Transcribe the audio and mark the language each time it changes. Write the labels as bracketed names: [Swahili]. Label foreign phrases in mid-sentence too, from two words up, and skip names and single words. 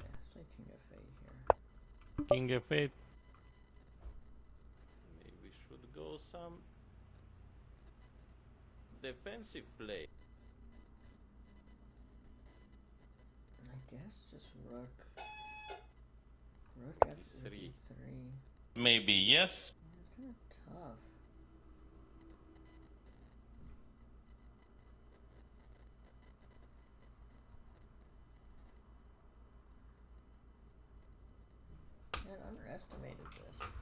[English] Okay, so king f8 here. King f8. Maybe should go some defensive play. I guess just rook. Rook f E3. e3. Maybe yes. Yeah, it's kind of tough. I underestimated this.